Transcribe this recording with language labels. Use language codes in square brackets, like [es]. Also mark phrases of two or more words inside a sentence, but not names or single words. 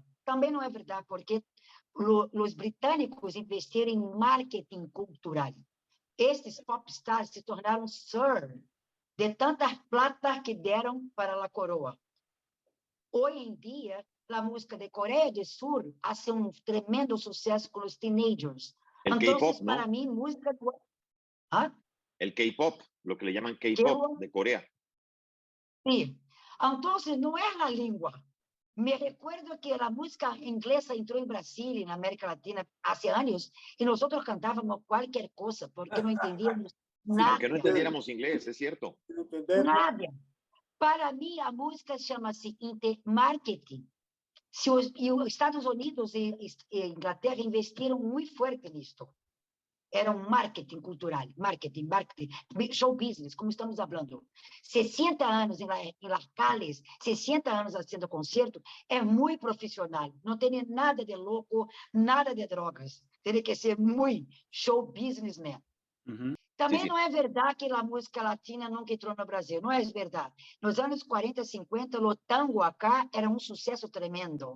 [pt] Também não é verdade, porque os britânicos investiram em marketing cultural. Estes popstars se tornaram sir de tantas plata que deram para a coroa. Hoje em dia, a música de Coreia do Sul hace um tremendo sucesso com os teenagers. [es] El K-pop, ¿no? [pt] Para mim, música... ¿Ah? [es] El K-pop, lo que le llaman K-pop de Corea. Sí. Entonces, no es la lengua. Me recuerdo que la música inglesa entró en Brasil y en América Latina hace años y nosotros cantábamos cualquier cosa porque no entendíamos nada. Porque no entendiéramos inglés, es cierto. Nada. Para mí, [pt] a música chama-se marketing. Se os Estados Unidos e Inglaterra investiram muito forte nisto. Era um marketing cultural, marketing, [en] show business, [pt] como estamos falando. 60 anos em [es] las calles, [pt] 60 anos fazendo concerto, é muito profissional. Não tem nada de louco, nada de drogas. Tem que ser muito [en] show businessman. [pt] Também não é verdade que a música latina nunca entrou no Brasil. Não é verdade. Nos anos 40, 50, o tango acá era um sucesso tremendo.